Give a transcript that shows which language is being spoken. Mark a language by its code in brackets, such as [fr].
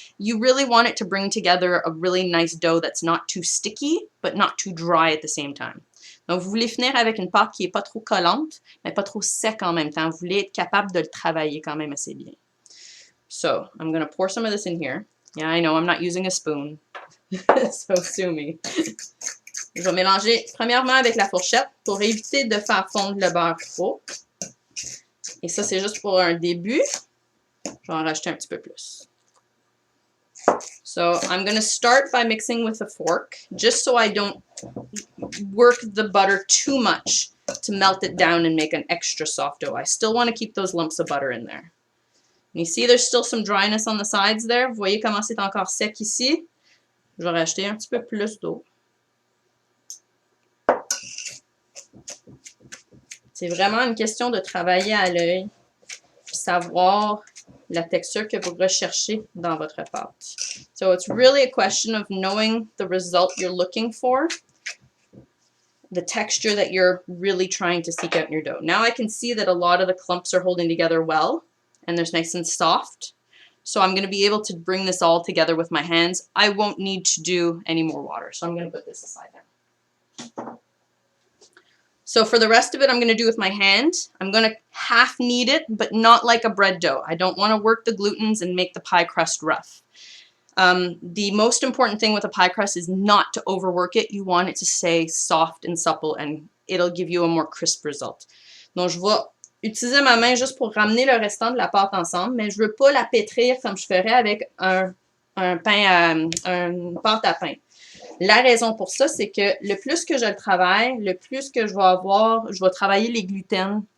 [en] You really want it to bring together a really nice dough that's not too sticky, but not too dry at the same time. [fr] Donc, vous voulez finir avec une pâte qui n'est pas trop collante, mais pas trop sec en même temps. Vous voulez être capable de le travailler quand même assez bien. [en] So, I'm going to pour some of this in here. Yeah, I know, I'm not using a spoon. So, sue me. [fr] Je vais mélanger premièrement avec la fourchette pour éviter de faire fondre le beurre trop. Et ça, c'est juste pour un début. Je vais en rajouter un petit peu plus. [en] So I'm going to start by mixing with a fork, just so I don't work the butter too much to melt it down and make an extra soft dough. I still want to keep those lumps of butter in there. You see there's still some dryness on the sides there. [fr] Vous voyez comment c'est encore sec ici? Je vais rajouter un petit peu plus d'eau. C'est vraiment une question de travailler à l'œil, savoir la texture que vous recherchez dans votre pâte. [en] So it's really a question of knowing the result you're looking for, the texture that you're really trying to seek out in your dough. Now I can see that a lot of the clumps are holding together well, and they're nice and soft. So I'm going to be able to bring this all together with my hands. I won't need to do any more water, so I'm going to put this aside now. So for the rest of it, I'm going to do with my hand. I'm going to half knead it, but not like a bread dough. I don't want to work the glutens and make the pie crust rough. The most important thing with a pie crust is not to overwork it. You want it to stay soft and supple, and it'll give you a more crisp result. [fr] Donc, je vais utiliser ma main juste pour ramener le restant de la pâte ensemble, mais je ne veux pas la pétrir comme je ferais avec une pâte à pain. La raison pour ça, c'est que le plus que je le travaille, le plus que je vais travailler les gluten.